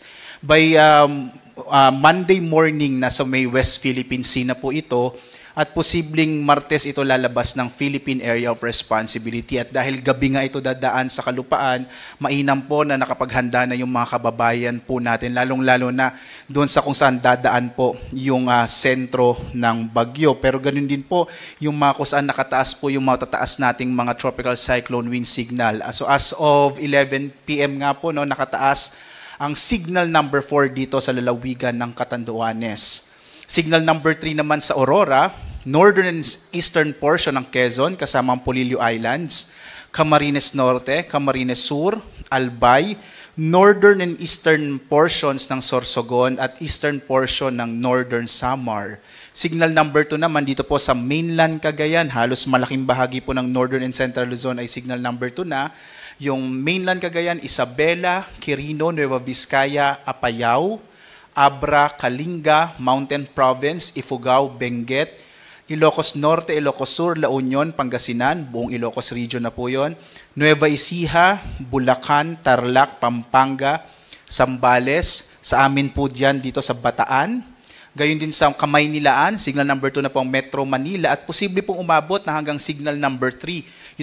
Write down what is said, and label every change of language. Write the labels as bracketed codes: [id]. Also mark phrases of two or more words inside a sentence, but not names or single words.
[en] By Monday morning, [tl] nasa may West Philippine Sea na po ito, at posibleng Martes ito lalabas ng Philippine Area of Responsibility. At dahil gabi nga ito dadaan sa kalupaan, mainam po na nakapaghanda na yung mga kababayan po natin, lalong-lalo na doon sa kung saan dadaan po yung sentro ng bagyo. Pero ganun din po yung mga kung saan nakataas po yung mga tataas nating mga [en] tropical cyclone wind signal. So as of 11 p.m. [tl] nga po, no, nakataas ang [en] signal number 4 [tl] dito sa lalawigan ng Catanduanes. [en] Signal number 3 [tl] naman sa Aurora, [en] northern and eastern portion [tl] ng Quezon, kasama ang Polillo Islands, Camarines Norte, Camarines Sur, Albay, [en] northern and eastern portions [tl] ng Sorsogon at [en] eastern portion [tl] ng northern Samar. [en] Signal number 2 [tl] naman dito po sa mainland Cagayan, halos malaking bahagi po ng [en] northern and central [tl] Luzon ay [en] signal number 2 [tl] na. Yung mainland Cagayan, Isabela, Quirino, Nueva Vizcaya, Apayao, Abra, Kalinga, Mountain Province, Ifugao, Benguet, Ilocos Norte, Ilocos Sur, La Union, Pangasinan, buong Ilocos region na po yun, Nueva Ecija, Bulacan, Tarlac, Pampanga, Zambales, sa amin po dyan dito sa Bataan, gayon din sa Kamaynilaan, [en] signal number 2 [tl] na po ang Metro Manila at posible pong umabot na hanggang [en] signal number 3.